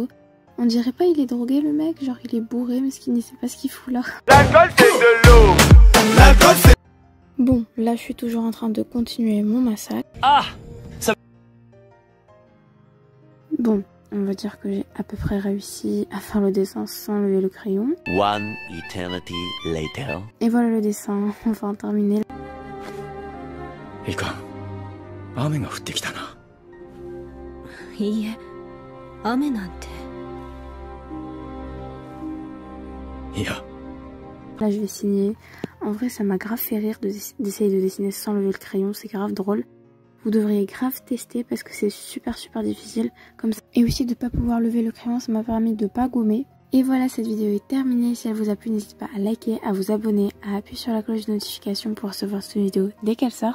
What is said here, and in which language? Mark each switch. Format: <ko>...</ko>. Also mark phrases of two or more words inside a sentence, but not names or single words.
<fr>On dirait pas il est drogué le mec, genre il est bourré mais il ne sait pas ce qu'il fout là. L'alcool c'est de l'eau. L'alcool c'est... Bon, là je suis toujours en train de continuer mon massacre. Ah ça... Bon, on va dire que j'ai à peu près réussi à faire le dessin sans lever le crayon.</fr> <en>One eternity later.</en> <fr>Et voilà le dessin, enfin terminé.</fr> <ja>いかん、雨が降ってきたな。いいえ、雨なんて。いや。</ja> <fr>Là je vais signer. En vrai ça m'a grave fait rire d'essayer de dessiner sans lever le crayon, c'est grave drôle. Vous devriez grave tester parce que c'est super difficile comme ça. Et aussi de pas pouvoir lever le crayon, ça m'a permis de pas gommer. Et voilà, cette vidéo est terminée. Si elle vous a plu, n'hésitez pas à liker, à vous abonner, à appuyer sur la cloche de notification pour recevoir cette vidéo dès qu'elle sort.</fr>